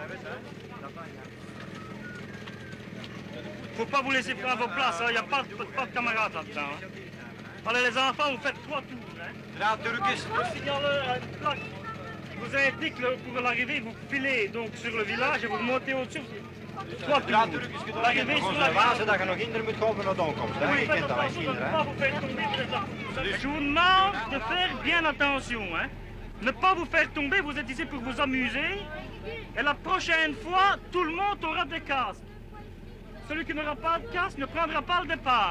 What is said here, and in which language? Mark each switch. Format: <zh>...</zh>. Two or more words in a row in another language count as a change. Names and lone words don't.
<fr>Faut pas vous laisser prendre vos places, il n'y a pas de camarades là-dedans. Hein. Allez les enfants, vous faites 3 tours. Hein. Le signal vous indique pour l'arrivée, vous filez donc sur le village et vous remontez au-dessus. 3 tours. L'arrivée sur la village.</fr> <nl>Dat je nog kinderen moet komen naar de aankomst.</nl> <fr>Oui, faites attention de ne pas vous faire tomber. Je vous demande de faire bien attention. Hein. Ne pas vous faire tomber, vous êtes ici pour vous amuser. Et la prochaine fois, tout le monde aura des casques. celui qui n'aura pas de casque ne prendra pas le départ.</fr>